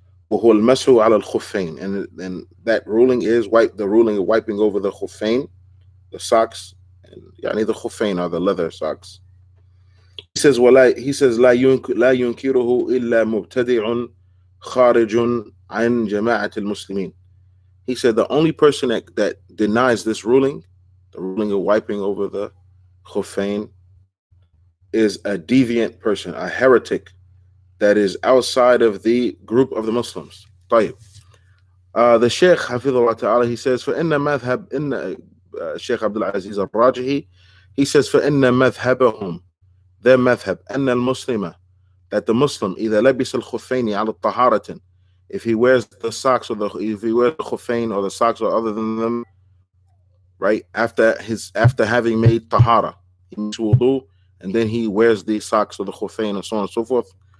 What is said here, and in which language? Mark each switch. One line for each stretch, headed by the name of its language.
Arabic: وهو المسح على الخفين,
English: and that ruling is the ruling of wiping over the khuffain, the socks, and the khuffain are the leather socks. He says
Arabic: لا ينكره إلا مبتدع خارج عن جماعة المسلمين.
English: He said the only person that denies this ruling, the ruling of wiping over the khuffain, is a deviant person, a heretic that is outside of the group of the Muslims.
Arabic: طيب.
English: The Sheikh Hafidhullah Ta'ala, he says,
Arabic: فَإِنَّ مَذْهَبْ إِنَّ
English: Sheikh Abdul Aziz Al-Rajihi, he says,
Arabic: فَإِنَّ مَذْهَبَهُم,
English: their madhab,
Arabic: أَنَّ الْمُسْلِمَ,
English: that the Muslim,
Arabic: إِذَا لَبِسَ الْخُفَّيْنِ عَلَى الطَّهَارَةٍ,
English: if he wears the socks, if he wears the khuffain or the socks or other than them, right, after having made tahara, he makes wudu, and then he wears the socks or the khuffain and so on and so forth.